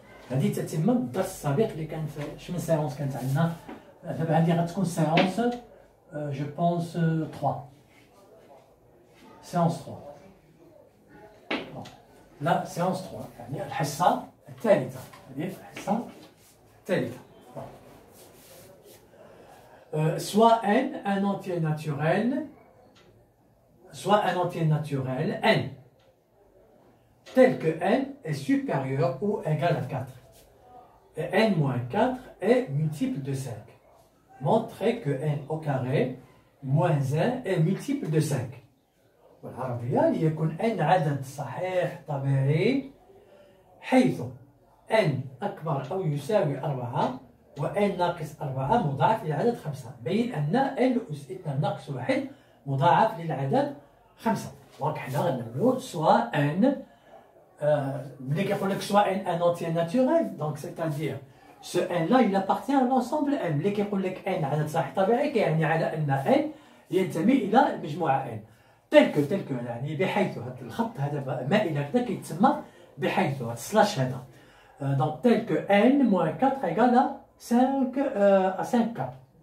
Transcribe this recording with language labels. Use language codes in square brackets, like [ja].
[ar] هادي تتم الدرس السابق اللي كان شمن سيونس كانت عندنا. دابا هادي غتكون سيونس جو بونس 3 séance 3. لا séance 3 يعني الحصة الثالثة. هذه الحصة الثالثة. [fr] Soit n un entier naturel, soit un entier naturel n, tel que n est supérieur ou égal à 4. Et n moins 4 est multiple de 5. Montrez que n au carré moins 1 est multiple de 5. [ar] والعربية ليكن n عدد صحيح طبيعي حيث n أكبر أو يساوي 4 و n ناقص 4 مضاعف للعدد 5. بين أن n أس 2 ناقص 1 مضاعف للعدد 5. دونك حنا غنعملو سوا n ملي كيقول لك [fr] سوا n un entier naturel، دونك c'est-à-dire ce n là il appartient à l'ensemble n. [ar] ملي كيقول لك n عدد صحيح طبيعي كيعني على أن n ينتمي إلى المجموعة n. تلك يعني بحيث هذا الخط هذا مائل هكذا كيتسمى بحيث هذا السلاش هذا. دونك تلك ان موان 4 ايكال 5 4.